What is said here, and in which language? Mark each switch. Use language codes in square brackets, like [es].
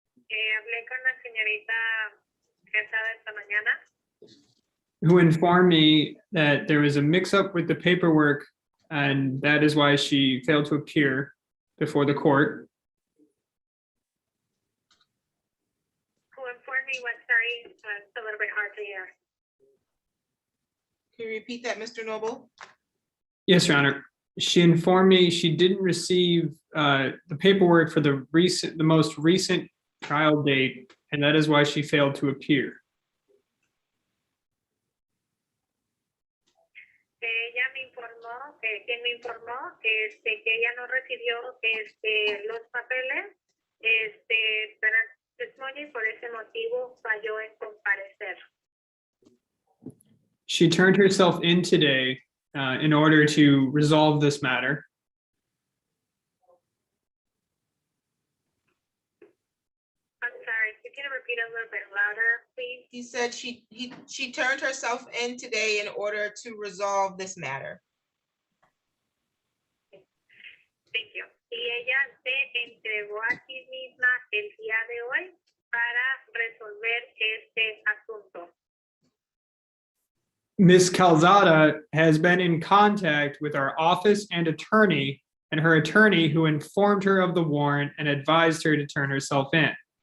[es] Hablé con la señorita Quesada esta mañana, [en] who informed me that there was a mix-up with the paperwork, and that is why she failed to appear before the court. who informed me what, sorry, it's a little bit hard to hear. Can you repeat that, Mr. Noble? Yes, Your Honor. She informed me she didn't receive the paperwork for the most recent trial date, and that is why she failed to appear. [es] Ella me informó, quien me informó, que ella no recibió los papeles para el testimonio y por ese motivo falló en comparecer. [en] She turned herself in today in order to resolve this matter. I'm sorry, you can repeat a little bit louder, please? He said she turned herself in today in order to resolve this matter. Thank you. [es] Y ella se entregó a sí misma el día de hoy para resolver este asunto. [en] Ms. Calzada has been in contact with our office and her attorney who informed her of the warrant and advised her to turn herself in.